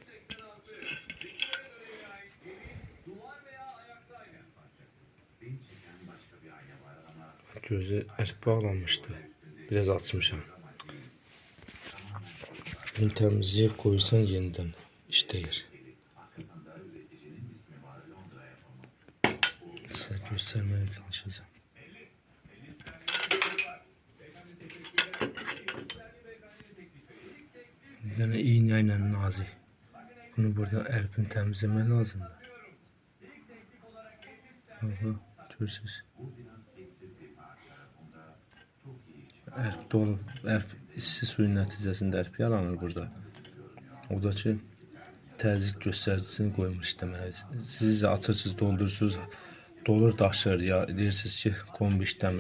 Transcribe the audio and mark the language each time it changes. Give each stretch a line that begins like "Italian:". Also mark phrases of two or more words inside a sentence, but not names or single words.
Azerbaijani: Gözü ərk bağlanmışdı. Biraz açmışam. Bunu təmizləyib qoyursan yenidən işləyir.
Turkish: Size göstermeye çalışacağım. Bir tane iğneyle nazik. Bunu burada erpin temizlemen lazım. Aha,
Azerbaijani: görürsünüz. Erp dolu, erp isti suyun nəticəsində erp yaranır burada. O da ki, təzyiq göstəricisini qoymuş demək. Siz də açırsınız, doldurursunuz. Dolur daşır ya deyirsiniz ki kombi işləmir.